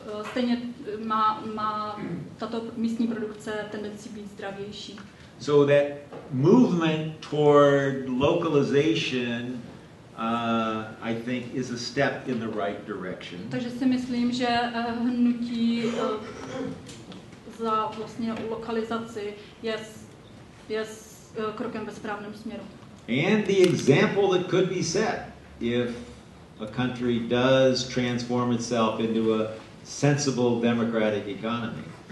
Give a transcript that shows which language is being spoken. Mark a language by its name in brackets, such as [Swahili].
[Czech] Stejně má tato místní produkce tendenci být zdravější. [English] So that movement toward localization, I think, is a step in the right direction. [Czech] Takže si myslím, že hnutí za vlastně lokalizaci je krokem ve správném směru. [English] And the example that could be set if a country does transform itself into a sensible democratic economy.